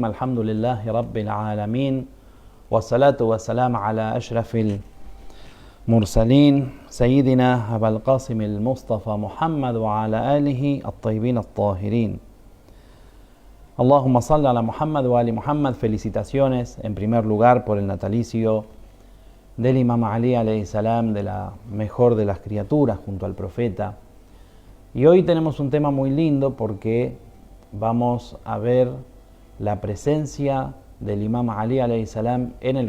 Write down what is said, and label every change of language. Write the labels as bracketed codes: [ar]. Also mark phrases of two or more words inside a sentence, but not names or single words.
[ar] الحمد لله رب العالمين، والصلاة والسلام على أشرف المرسلين سيدنا أبا القاسم المصطفى محمد وعلى آله الطيبين الطاهرين. اللهم صل على محمد وآل محمد. [es] Felicitaciones en primer lugar por el natalicio del Imam Ali [ar] عليه السلام, [es] de la mejor de las criaturas junto al profeta. Y hoy tenemos un tema muy lindo porque vamos a ver la presencia del Imam Ali [ar] عليه السلام [es] en el